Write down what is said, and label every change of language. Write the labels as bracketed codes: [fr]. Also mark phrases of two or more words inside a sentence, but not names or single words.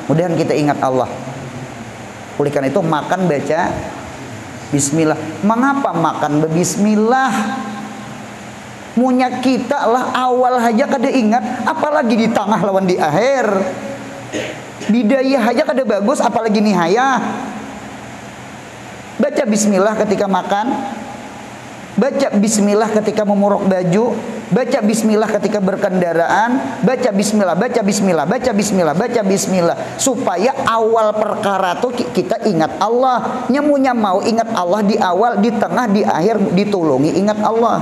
[id] Mudahan kita ingat Allah. Oleh karena itu makan baca bismillah. [bjn] Mengapa makan bismillah? Munya kita lah awal aja kada ingat, apalagi di tengah lawan di akhir. Bidayah aja kada bagus, apalagi nihayah. [id] Baca bismillah ketika makan, baca bismillah ketika memuruk baju, baca bismillah ketika berkendaraan, baca bismillah, baca bismillah, baca bismillah, baca bismillah, supaya awal perkara tuh kita ingat Allah. [bjn] Nyemunya mau ingat Allah di awal, di tengah, di akhir, ditulungi ingat Allah.